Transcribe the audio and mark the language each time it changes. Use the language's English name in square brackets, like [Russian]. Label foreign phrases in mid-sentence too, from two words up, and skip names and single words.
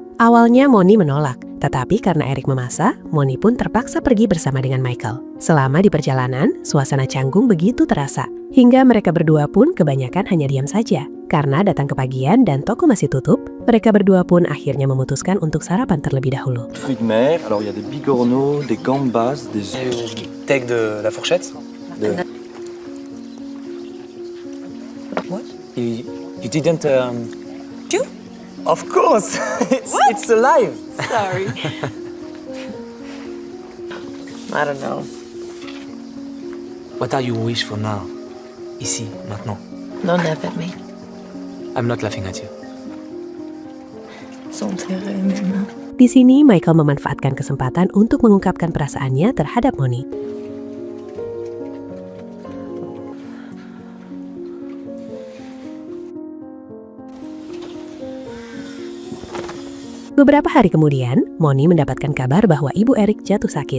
[Indonesian] Awalnya Moni menolak, tetapi karena Eric memaksa, Moni pun terpaksa pergi bersama dengan Michael. Selama di perjalanan, suasana canggung begitu terasa, hingga mereka berdua pun kebanyakan hanya diam saja. Karena datang kepagian dan toko masih tutup, mereka berdua pun akhirnya memutuskan untuk sarapan terlebih dahulu. [French] Fruits de mer, alors il y a des bigorneaux, des gambas, des... Take de la fourchette. [English] What? You didn't... You? Of course! It's alive! Sorry. I don't know. What are your wish for now? [French] Ici, maintenant. [English] Don't laugh at me. I'm not laughing at you. [French] Sans tirer, maman. [Indonesian] Di sini, Michael memanfaatkan kesempatan untuk mengungkapkan perasaannya terhadap Moni. Beberapa hari kemudian, Moni mendapatkan kabar bahwa ibu Eric jatuh sakit.